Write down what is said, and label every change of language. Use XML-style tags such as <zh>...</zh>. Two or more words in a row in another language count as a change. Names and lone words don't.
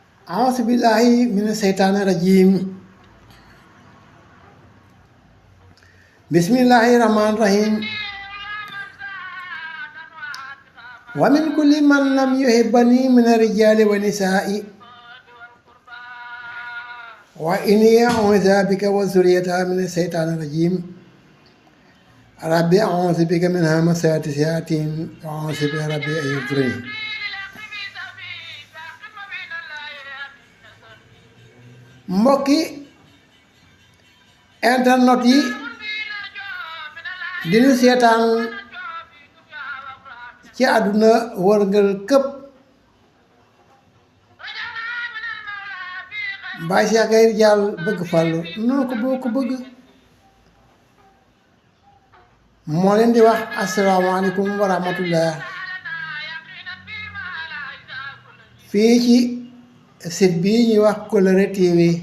<ar>أعوذ بالله من الشيطان الرجيم بسم الله الرحمن الرحيم ومن كل من لم يحبني من الرجال والنساء وإني أعوذ بك وذريتها من الشيطان الرجيم ربي أعوذ بك من همزات الشياطين وأعوذ بك ربي أن يحضرون</ar> <wo>mbokki internet yi dinu seetaan ci àdduna wërngal këpp Baye Cheikh Gaye Ridial bëgg Fallu noo ko boo ko bëgg moo leen di wax</wo> <ar>السلام عليكم ورحمة الله</ar> <wo>fii ci site bii ñuy wax Kolere TV</wo>